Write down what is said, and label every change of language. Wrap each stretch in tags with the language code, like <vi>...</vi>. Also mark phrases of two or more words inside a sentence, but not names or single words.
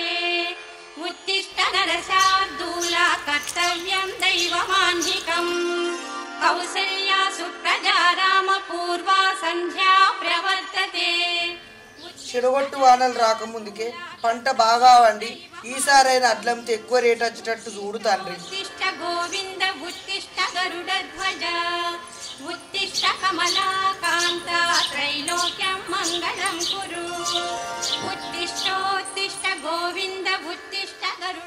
<sa>उत्तिष्ठ नरशार्दूला कर्तव्यं दैवमान्निकम् कौसल्या सुप्रजा राम पूर्वा संध्या प्रवर्तते</sa> <te>చెడగొట్టు వానలు రాకముందుకే పంట బాగా వండి ఈసారైన అడ్లంతో ఎక్కువ రేట్ వచ్చేటట్టు చూడు తండ్రి.</te> <sa>ఉత్తిష్ట గోవింద ఉత్తిష్ట గరుడధ్వజ ఉత్తిష్ట కమలాకాంత త్రైలోక్యం మంగళం కురు ఉత్తిష్టోత్తిష్ట గోవింద ఉత్తిష్ట గరుడ.</sa>